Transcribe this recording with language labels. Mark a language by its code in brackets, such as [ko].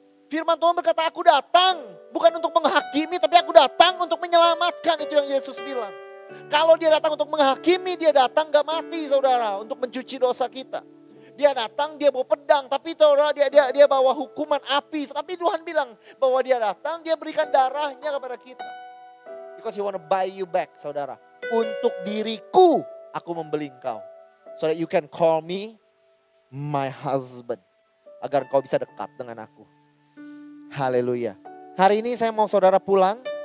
[id] Firman Tuhan berkata, aku datang bukan untuk menghakimi, tapi aku datang untuk menyelamatkan. Itu yang Yesus bilang. Kalau dia datang untuk menghakimi, dia datang gak mati saudara, untuk mencuci dosa kita. Dia datang, dia bawa pedang, tapi saudara dia bawa hukuman api. Tapi Tuhan bilang bahwa dia datang, dia berikan darahnya kepada kita. [en] Because he want to buy you back saudara. [id] Untuk diriku, aku membeli engkau. [en] So that you can call me my husband. [id] Agar engkau bisa dekat dengan aku. Haleluya. Hari ini saya mau saudara pulang.